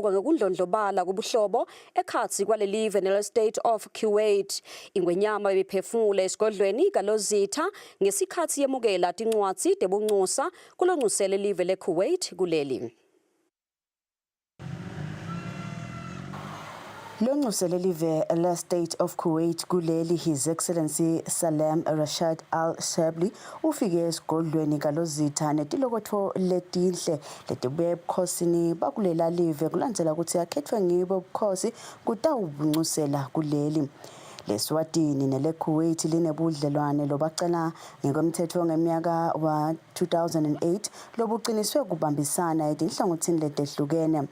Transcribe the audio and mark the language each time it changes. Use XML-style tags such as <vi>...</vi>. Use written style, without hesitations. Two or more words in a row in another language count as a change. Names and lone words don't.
<ss>ukuthuthuka ngokundlondlobala kobuhlobo ekhatsi kwalelive nele-State of Kuwait. Ingwenyama bephefumula esigodlweni kaLozitha ngesikhathi yemukela tincwadzi tebuncusa kulonxusele live le-Kuwait kuleli. Lonxusele live le-State of Kuwait kuleli</ss> <en>His Excellency</en> <ss>Salem Rashad Al Shabli ufike esigodlweni kaLozitha netilokotho letinhle letibuye ebukhosini bakulela live kulandzela ukuthi yakhethwe ngibo ubukhosi kutawubunxusela kuleli. LeSwatini nele-Kuwait linebudlelwane lobacala ngekomthetho ngeminyaka wa 2008 lobuqiniswe kubambisana etinhlangothini letehlukene.</ss>